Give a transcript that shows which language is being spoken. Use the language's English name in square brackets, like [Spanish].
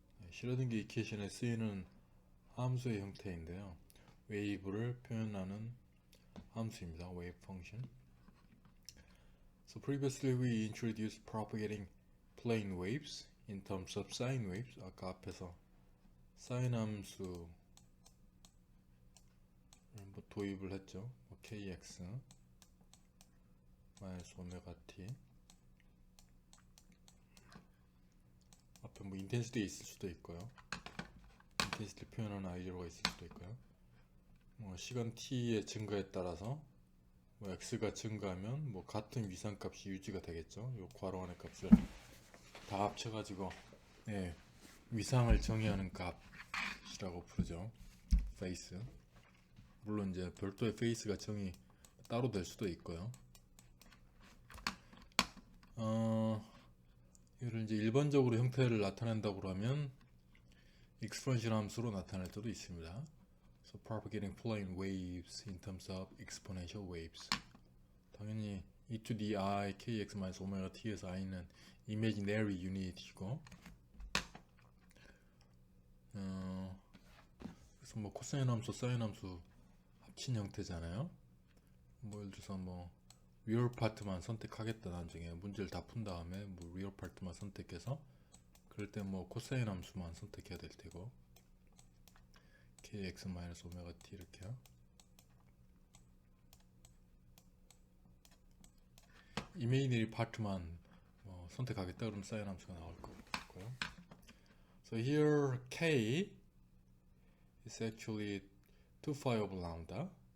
[Korean] 슈레딩거 이퀘이션에 쓰이는 함수의 형태인데요. 웨이브를 표현하는 함수입니다. [English] wave function. So previously we introduced propagating plane waves in terms of sine waves. [Korean] 아까 앞에서 사인 함수 뭐 도입을 했죠. kx 마이너스 오메가 t 앞에 뭐 인텐시티 있을 수도 있고요. 인텐시티 표현하는 i0가 있을 수도 있고요. 뭐 시간 t의 증가에 따라서 뭐 x가 증가하면 뭐 같은 위상값이 유지가 되겠죠. 요 괄호 안의 값을 다 합쳐가지고 네, 위상을 정의하는 값이라고 부르죠. 페이스. 물론 이제 별도의 페이스가 정의 따로 될 수도 있고요. 이를 이제 일반적으로 형태를 나타낸다고 하면 exponential 함수로 나타낼 때도 있습니다. [English] So propagating plane waves in terms of exponential waves. [Korean] 당연히 [English] e to the i kx minus omega t [Korean] 에서 i는 imaginary unit이고, 그래서 뭐 코사인 함수, 사인 함수 합친 형태잖아요. 뭐 예를 들어서 뭐 리얼 파트만 선택하겠다. 나중에 문제를 다 푼 다음에 뭐 리얼 파트만 선택해서 그럴 때 뭐 코사인 함수만 선택해야 될 테고, kx 마이너스 오메가 t 이렇게요. 이메이너리 파트만 선택하겠다 그러면 사인 함수가 나올 거고요. [English] So here k is actually 2 phi of lambda.